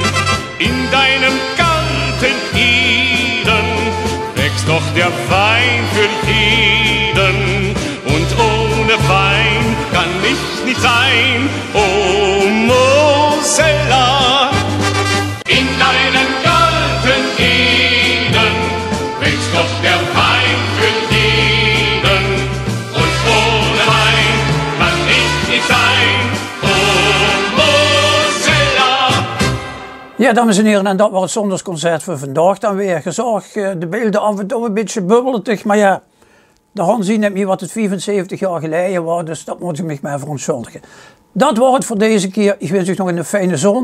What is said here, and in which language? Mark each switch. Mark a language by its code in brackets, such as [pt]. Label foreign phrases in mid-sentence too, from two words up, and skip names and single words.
[de] In deinem Garten Eden wächst doch der Wein für jeden, und ohne Wein kann ich nicht sein. Oh Mozella. In deinem Garten Eden wächst doch der Wein für jeden, und ohne Wein kann ich nicht sein. Oh Mozella. [nl] Ja, dames en heren, en dat was het zondagsconcert voor vandaag dan weer. Je zag de beelden af en toe een beetje bubbelig, maar ja, de hand zien het niet wat het 75 jaar geleden was, dus dat moet ik me maar verontschuldigen. Dat was het voor deze keer. Ik wens u nog een fijne zondag.